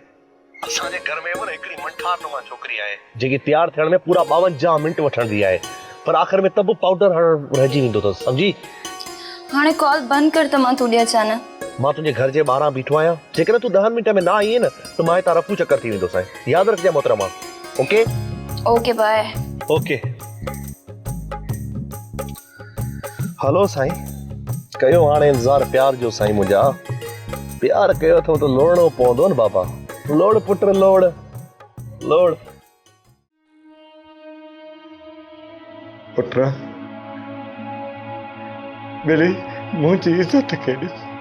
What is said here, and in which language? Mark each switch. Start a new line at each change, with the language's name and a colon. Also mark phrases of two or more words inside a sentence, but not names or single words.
Sindhi: असांजे घर में न हिकिड़ी मंठार नुमा छोकिरी आहे जेकी तैयार थियण में पूरा 52 मिंट वठंदी आहे, पर आख़िर में तब पाउडर हणण रहिजी वेंदो अथसि, सम्झी? हाणे कॉल बंदि कर त मां तोॾे अचां न। मां तुंहिंजे घर जे ॿाहिरां बीठो आहियां, जेकॾहिं तूं 10 मिंट में ना आई न त मां हितां रफू चकर थी वेंदो साईं। यादि रखजांइ मोहतरमा। ओके ओके बाय। ओके हलो साईं, कयो हाणे इंतज़ार प्यार जो साईं मुंहिंजा। प्यार कयो अथव त लोड़णो पवंदो न बाबा। लोड़ पुट लोड़ लोड़। पुट मेरी मुंहिंजी इज़त खे ॾिस।